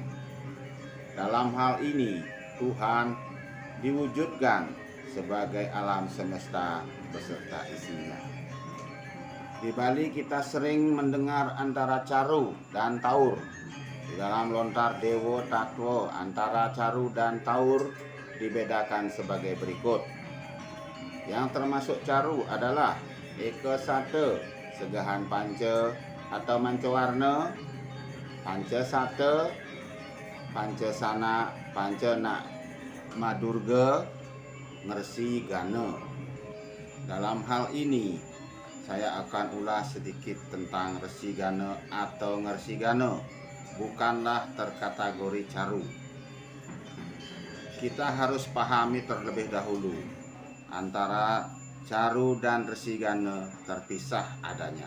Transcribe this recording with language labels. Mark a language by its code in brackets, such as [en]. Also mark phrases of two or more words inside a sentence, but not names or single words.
[id] Dalam hal ini, Tuhan diwujudkan sebagai alam semesta beserta isinya. Di Bali kita sering mendengar antara caru dan taur. Di dalam lontar Dewa Tatwa antara caru dan taur dibedakan sebagai berikut. Yang termasuk caru adalah eka sate, segahan panca atau mancawarna, panca sate, panca sana, panca nak madurga, ngersi gana. Dalam hal ini saya akan ulas sedikit tentang resi gana atau ngersi gana. Bukanlah terkategori caru. Kita harus pahami terlebih dahulu antara caru dan resi gana terpisah adanya.